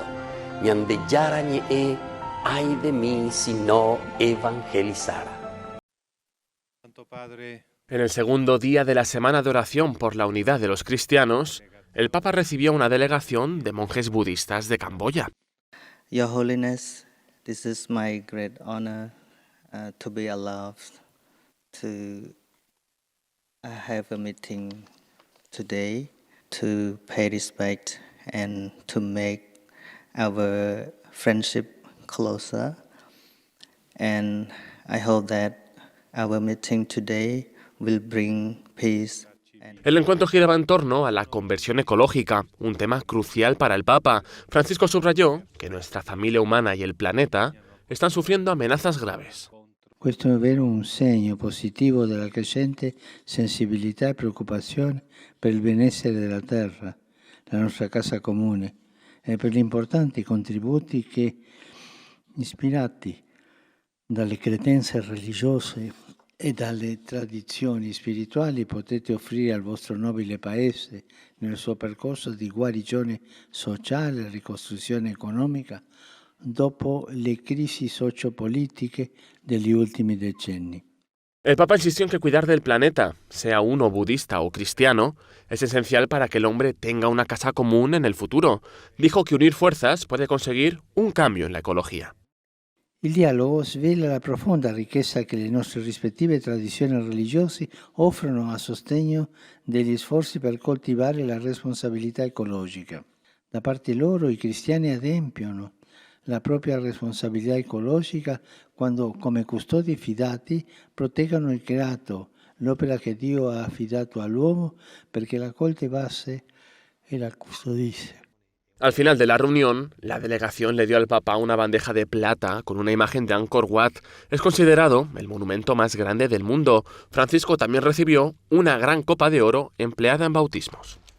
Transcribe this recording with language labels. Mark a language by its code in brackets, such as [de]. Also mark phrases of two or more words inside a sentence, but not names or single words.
[gn] Ñande Yara Ñe'e, [es] ay de mí si no evangelizara. Santo Padre, En el segundo día de la Semana de Oración por la Unidad de los Cristianos, el Papa recibió una delegación de monjes budistas de Camboya. [en] Your Holiness, this is my great honor to be allowed to have a meeting today to pay respect and to make our friendship closer. And I hope that our meeting today will bring peace. [es] El encuentro giraba en torno a la conversión ecológica, un tema crucial para el Papa. Francisco subrayó que nuestra familia humana y el planeta están sufriendo amenazas graves. [it] Questo è davvero un segno positivo della crescente sensibilità e preoccupazione per il benessere della terra, la nostra casa comune, e per gli importanti contributi che, ispirati dalle credenze religiose e dalle tradizioni spirituali, potete offrire al vostro nobile paese nel suo percorso di guarigione sociale e ricostruzione economica dopo le crisi sociopolitiche degli ultimi decenni. [es] El Papa insistió en que cuidar del planeta, sea uno budista o cristiano, es esencial para que el hombre tenga una casa común en el futuro. Dijo que unir fuerzas puede conseguir un cambio en la ecología. [it] Il dialogo svela la profonda ricchezza che le nostre rispettive tradizioni religiose offrono a sostegno degli sforzi per coltivare la responsabilità ecologica. Da parte loro i cristiani adempiono la propria responsabilità ecologica quando, come custodi fidati, proteggano il creato, l'opera che Dio ha affidato all'uomo perché la coltivasse e la custodisse. [es] Al final de la reunión, la delegación le dio al Papa una bandeja de plata con una imagen de Angkor Wat. Es considerado el monumento más grande del mundo. Francisco también recibió una gran copa de oro empleada en bautismos.